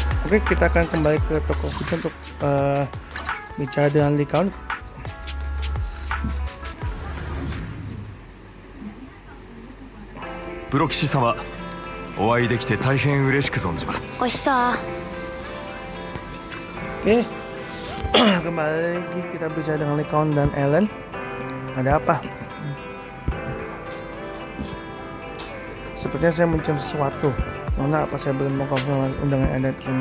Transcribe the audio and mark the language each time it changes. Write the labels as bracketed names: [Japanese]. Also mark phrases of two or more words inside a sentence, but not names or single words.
[Indonesian] Oke, kita akan kembali ke toko kita untuk bicara dengan Lee Count. [Japanese] プロ騎士様、お会いできて大変嬉しく存じます。おひさ [Indonesian] Oke, kembali lagi kita bicara dengan Lee Count dan Ellen. Ada apa? Sepertinya saya mencium sesuatu. Nona, apa saya belum mengkonfirmasi undangan yang Anda terima?